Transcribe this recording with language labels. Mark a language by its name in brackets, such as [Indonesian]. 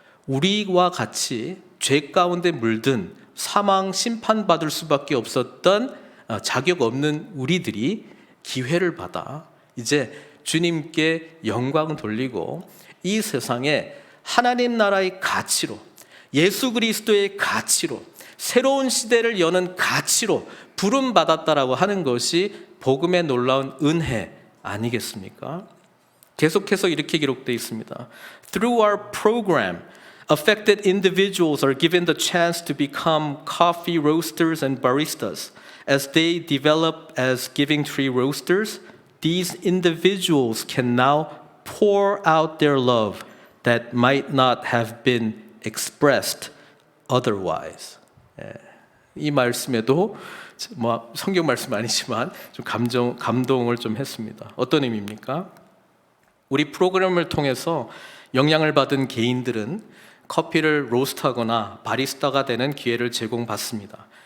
[Korean] 우리와 같이 죄 가운데 물든 사망 심판받을 수밖에 없었던 자격 없는 우리들이 기회를 받아 이제 주님께 영광 돌리고 이 세상에 하나님 나라의 가치로, 예수 그리스도의 가치로, 새로운 시대를 여는 가치로 부름받았다라고 하는 것이 복음의 놀라운 은혜 아니겠습니까? 계속해서 이렇게 기록되어 있습니다. [English] Through our program, affected individuals are given the chance to become coffee roasters and baristas. As they develop as Giving Tree roasters, these individuals can now pour out their love that might not have been expressed otherwise. [Korean] 이 말씀에도 뭐 성경 말씀 아니지만 좀 감동을 좀 했습니다. 어떤 의미입니까? 우리 프로그램을 통해서 영향을 받은 개인들은 커피를 로스트하거나 바리스타가 되는 기회를 제공받습니다.